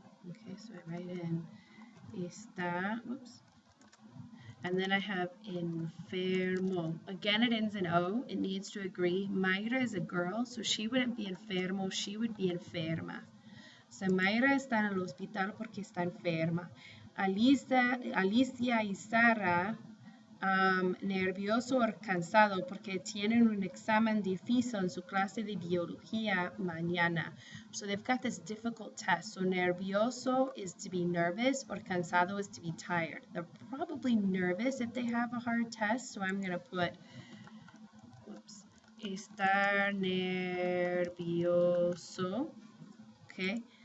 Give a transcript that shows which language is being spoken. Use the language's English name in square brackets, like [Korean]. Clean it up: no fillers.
[English] Okay, so I write in está, oops. And then I have enfermo. Again, it ends in O. It needs to agree. Mayra is a girl, so she wouldn't be enfermo. She would be enferma. [Spanish] So Mayra está en el hospital porque está enferma. Alicia y Sara, nervioso o cansado porque tienen un examen difícil en su clase de biología mañana. [English] So they've got this difficult test. So nervioso is to be nervous, or cansado is to be tired. They're probably nervous if they have a hard test. So I'm going to put, estar nervioso. Okay.